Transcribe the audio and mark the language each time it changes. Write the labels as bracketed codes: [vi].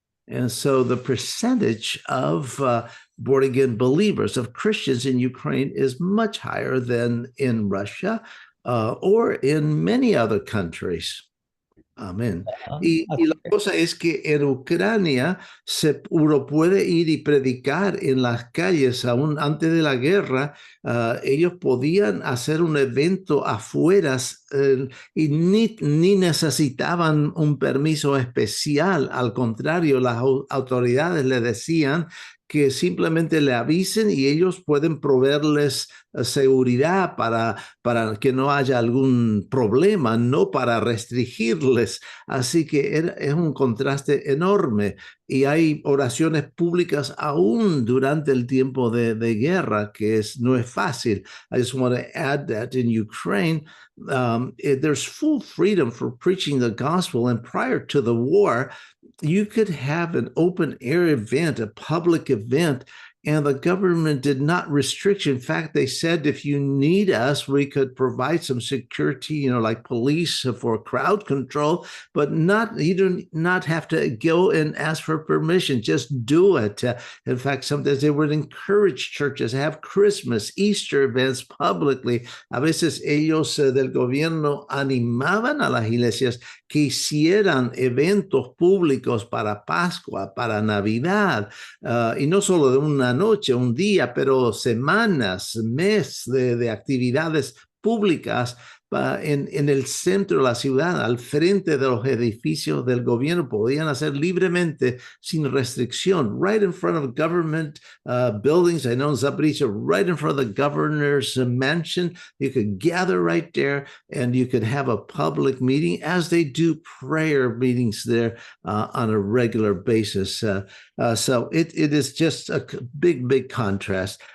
[en] And so the percentage of born again believers, of Christians in Ukraine, is much higher than in Russia or in many other countries. [es] Amén. Y la cosa es que en Ucrania uno puede ir y predicar en las calles, aún antes de la guerra, ellos podían hacer un evento afuera y ni necesitaban un permiso especial. Al contrario, las autoridades le decían que simplemente le avisen y ellos pueden proveerles seguridad para que no haya algún problema, no para restringirles. Así que es un contraste enorme y hay oraciones públicas aún durante el tiempo de guerra, que no es fácil. [en] I just want to add that in Ukraine, there's full freedom for preaching the gospel, and prior to the war, you could have an open air event, a public event, and the government did not restrict. In fact, they said, if you need us, we could provide some security, like police for crowd control, but you do not have to go and ask for permission. Just do it. In fact, sometimes they would encourage churches to have Christmas, Easter events publicly. [es] A veces ellos del gobierno animaban a las iglesias que hicieran eventos públicos para Pascua, para Navidad, y no solo de una noche, un día, pero semanas, mes de actividades públicas en el centro de la ciudad, al frente de los edificios del gobierno, podían hacer libremente, sin restricción, [en] right in front of government buildings. I know in Zaporizhia, right in front of the governor's mansion, you could gather right there and you could have a public meeting, as they do prayer meetings there on a regular basis. So it is just a big contrast.